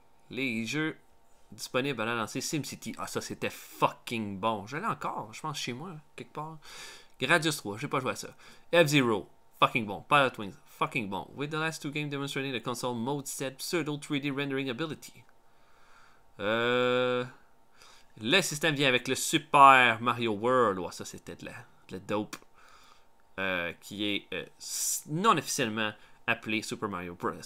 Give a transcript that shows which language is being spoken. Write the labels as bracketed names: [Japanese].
[French] Les jeux disponibles à lancer SimCity. Ah, ça c'était fucking bon. Je l'ai encore, je pense, chez moi, quelque part. Gradius 3, j'ai pas joué à ça. F-Zero, fucking bon. Pilot Wings, fucking bon. [English] With the last two games demonstrating the console mode set pseudo 3D rendering ability. [French] Le système vient avec le Super Mario World. Oh, ça c'était de la dope. Qui est non officiellement appelé Super Mario Bros.